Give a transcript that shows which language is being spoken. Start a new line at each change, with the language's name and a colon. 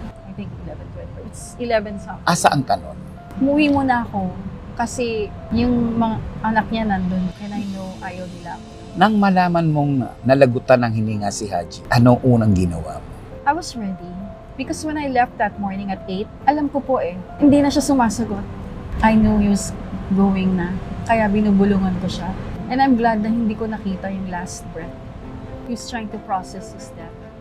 English: I think 11:24. It's 11 something.
Filipino: Saan ka nun? Umuwi muna ako kasi yung mga anak niya nandun
English: and I know
Filipino: ayaw nila ako. Nang malaman mong nalagutan ng hininga si Haji, anong unang ginawa mo?
English: I was ready. Because when I left that morning at 8,
Filipino: alam ko po hindi na siya sumasagot.
English: I knew he was going na.
Filipino: Kaya binubulungan ko siya.
English: And I'm glad
Filipino: na hindi ko nakita
English: yung last breath. He was trying to process his death.